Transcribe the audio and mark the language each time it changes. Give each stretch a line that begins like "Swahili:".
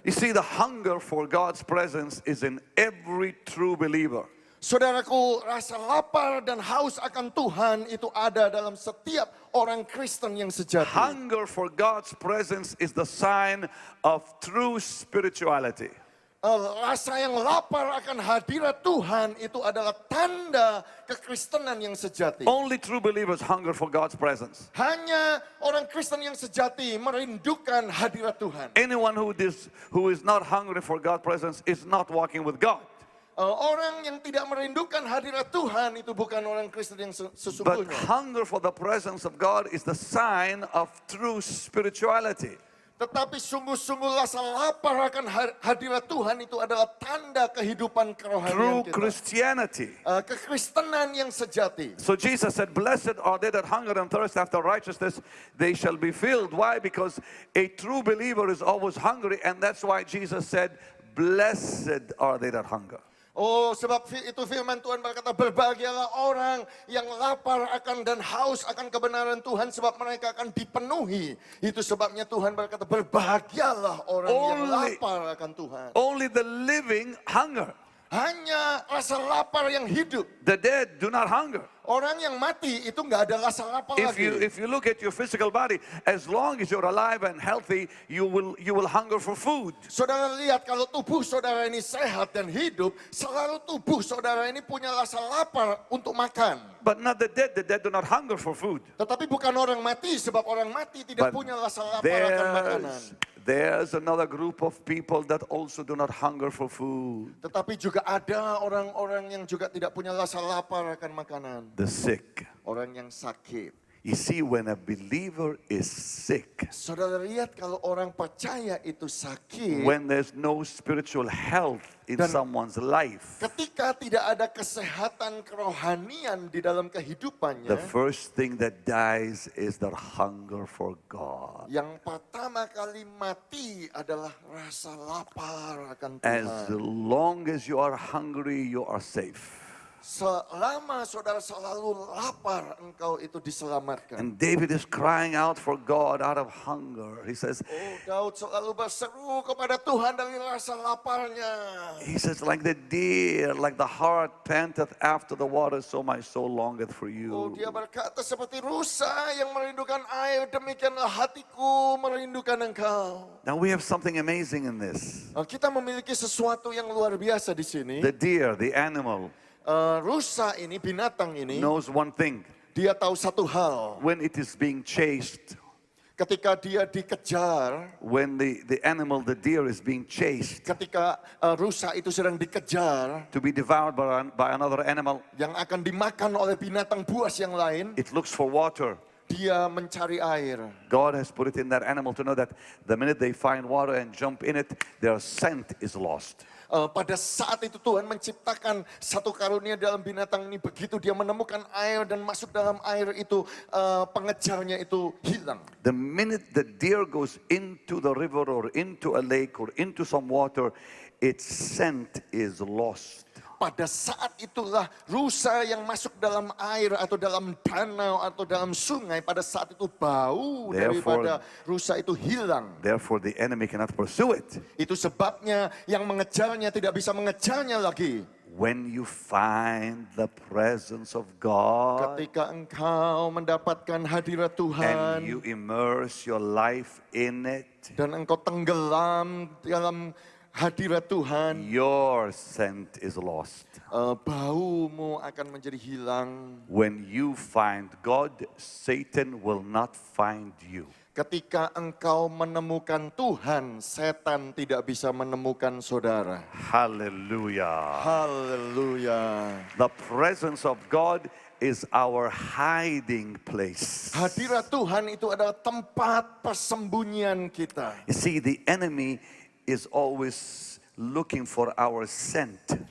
English: You see, the hunger for God's presence is in every true believer.
Indonesian: Saudaraku, rasa lapar dan haus akan Tuhan itu ada dalam setiap orang Kristen yang sejati.
English: Hunger for God's presence is the sign of true spirituality.
Indonesian: Rasa yang lapar akan hadirat Tuhan itu adalah tanda kekristenan yang sejati.
English: Only true believers hunger for God's presence.
Indonesian: Hanya orang Kristen yang sejati merindukan hadirat Tuhan.
English: Anyone who is not hungry for God's presence is not walking with God.
Indonesian: Orang yang tidak merindukan hadirat Tuhan itu bukan orang Kristen yang
English: But
Indonesian: sesungguhnya.
English: hunger for the presence of God is the sign of true spirituality.
Indonesian: Tetapi sungguh-sungguh rasa lapar akan hadirat Tuhan itu adalah tanda kehidupan kerohanian
English: True
Indonesian: kita.
English: Christianity.
Indonesian: Kekristenan yang sejati.
English: So Jesus said, blessed are they that hunger and thirst after righteousness, they shall be filled. Why? Because a true believer is always hungry, and that's why Jesus said, blessed are they that hunger.
Indonesian: Oh, sebab itu firman Tuhan berkata, berbahagialah orang yang lapar akan dan haus akan kebenaran Tuhan, sebab mereka akan dipenuhi. Itu sebabnya Tuhan berkata, berbahagialah orang yang lapar akan Tuhan.
English: Only the living hunger.
Indonesian: Hanya rasa lapar yang hidup.
English: The dead do not hunger.
Indonesian: Orang yang mati itu nggak ada rasa lapar lagi.
English: If you look at your physical body, as long as you're alive and healthy, you will hunger for food.
Indonesian: Saudara lihat, kalau tubuh saudara ini sehat dan hidup, selalu tubuh saudara ini punya rasa lapar untuk makan.
English: But not the dead. The dead do not hunger for food.
Indonesian: Tetapi bukan orang mati, sebab orang mati tidak
English: But
Indonesian: punya rasa lapar akan makanan.
English: there's another group of people that also do not hunger for food.
Indonesian: Tetapi juga ada orang-orang yang juga tidak punya rasa lapar akan makanan.
English: The sick.
Indonesian: Orang yang sakit.
English: You see, when a believer is sick,
Indonesian: Saudara lihat, kalau orang percaya itu sakit,
English: when there's no spiritual health in
Indonesian: Dan-
English: someone's life,
Indonesian: ketika tidak ada kesehatan kerohanian di dalam
English: the
Indonesian: kehidupannya,
English: first thing that dies is their hunger for God.
Indonesian: yang pertama kali mati adalah rasa lapar akan
English: As
Indonesian: Tuhan.
English: long as you are hungry, you are safe.
Indonesian: Selama saudara selalu lapar, engkau itu diselamatkan.
English: And David is crying out for God out of hunger. He says,
Indonesian: Oh, Daud selalu berseru kepada Tuhan dari rasa laparnya.
English: like the deer, like the hart panteth after the water, so my soul longeth for Oh, you.
Indonesian: dia berkata seperti rusa yang merindukan air, demikianlah hatiku merindukan engkau.
English: Now we have something amazing in this.
Indonesian: Kita memiliki sesuatu yang luar biasa di sini.
English: The deer, the animal,
Indonesian: Rusa ini, binatang ini,
English: knows one thing.
Indonesian: dia tahu satu hal.
English: When it is being chased,
Indonesian: Ketika dia dikejar,
English: when the animal, the deer is being chased
Indonesian: ketika rusa itu sedang dikejar,
English: to be devoured by another animal,
Indonesian: yang akan dimakan oleh binatang buas yang lain,
English: it looks for water.
Indonesian: dia mencari air.
English: God has put it in that animal to know that the minute they find water and jump in it, their scent is lost.
Indonesian: Pada saat itu Tuhan menciptakan satu karunia dalam binatang ini. Begitu dia menemukan air dan masuk dalam air itu, pengejarnya itu hilang.
English: The minute the deer goes into the river or into a lake or into some water, its scent is lost.
Indonesian: Pada saat itulah rusa yang masuk dalam air atau dalam danau atau dalam sungai, pada saat itu bau daripada rusa itu hilang.
English: Therefore the enemy cannot pursue it.
Indonesian: Itu sebabnya yang mengejarnya tidak bisa mengejarnya lagi.
English: When you find the presence of God
Indonesian: Ketika engkau mendapatkan hadirat Tuhan
English: and you immerse your life in it,
Indonesian: dan engkau tenggelam dalam hadirat Tuhan,
English: your scent is lost.
Indonesian: baumu akan menjadi hilang.
English: When you find God, Satan will not find you.
Indonesian: Ketika engkau menemukan Tuhan, setan tidak bisa menemukan saudara.
English: Hallelujah.
Indonesian: Haleluya.
English: The presence of God is our hiding place.
Indonesian: Hadirat Tuhan itu adalah tempat persembunyian kita.
English: You see, the enemy is always looking for our scent.